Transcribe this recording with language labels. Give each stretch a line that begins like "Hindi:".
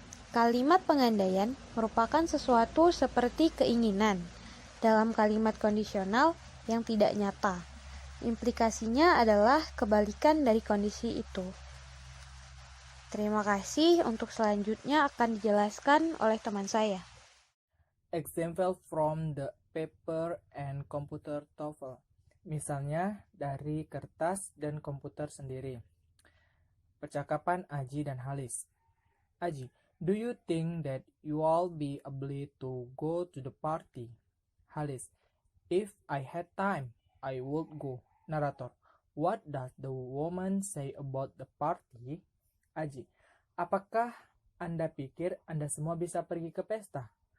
Indonesian: Kalimat pengandaian merupakan sesuatu seperti keinginan dalam kalimat kondisional yang tidak nyata. Implikasinya adalah kebalikan dari kondisi itu. Terima kasih. Untuk selanjutnya akan dijelaskan oleh teman saya.
English: Example from the paper and computer TOEFL.
Indonesian: Misalnya dari kertas dan komputer sendiri. Percakapan Aji dan Halis.
English: Aji, do you think that you all be able to go to the party? Halis, if I had time, I would go. Narrator, what does the woman say about the party?
Indonesian: Aji, apakah Anda pikir Anda semua bisa pergi ke pesta?